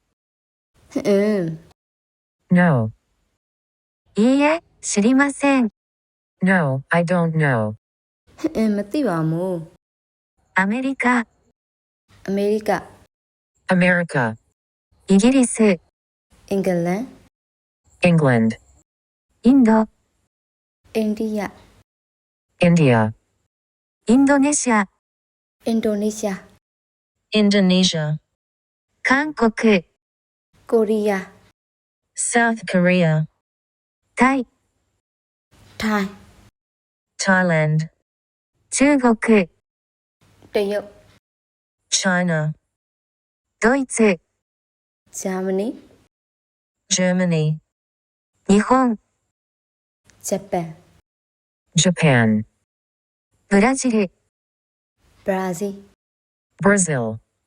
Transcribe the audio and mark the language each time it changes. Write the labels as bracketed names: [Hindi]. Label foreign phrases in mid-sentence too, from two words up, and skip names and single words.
[English] No. [Japanese] いいえ、知りません。 [English] No, I don't know. [Burmese] မသိပါဘူး [Japanese] アメリカ、 [Burmese] အမေရိက [English] America. [Japanese] イギリス、 [Burmese] အင်္ဂလန် [English] England. [Japanese] インド、 [Burmese] အိန္ဒိယ [English] India. [Japanese] インドネシア、 [Burmese] အင်ဒိုနီးရှား [English] Indonesia. [Japanese] 韓国、 [Burmese] ကိုရီးယား [English] South Korea. [Japanese] タイ、 [Burmese] ထိုင်း [English] Thailand. [Japanese] 中国、 [Burmese] တရုတ် [English] China. [Japanese] ドイツ、 [Burmese] ဂျာမနီ [English] Germany. [Japanese] 日本、 [Burmese] ဂျပန် [English] Japan. [Japanese] ブラジル、 [Burmese] ဘရာဇီး [English] Brazil,